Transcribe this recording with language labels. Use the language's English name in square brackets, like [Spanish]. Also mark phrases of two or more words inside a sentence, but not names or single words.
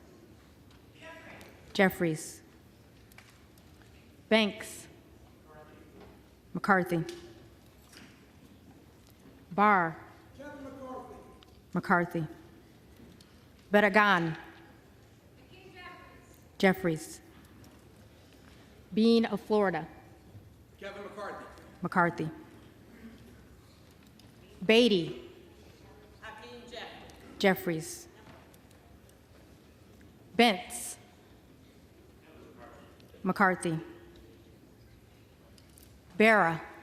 [English] Jeffries. Banks. McCarthy. Barr. McCarthy. Barragan. Jeffries. Bean of Florida. Kevin McCarthy. McCarthy. Beatty. Jeffries. Bentz. McCarthy. Barra.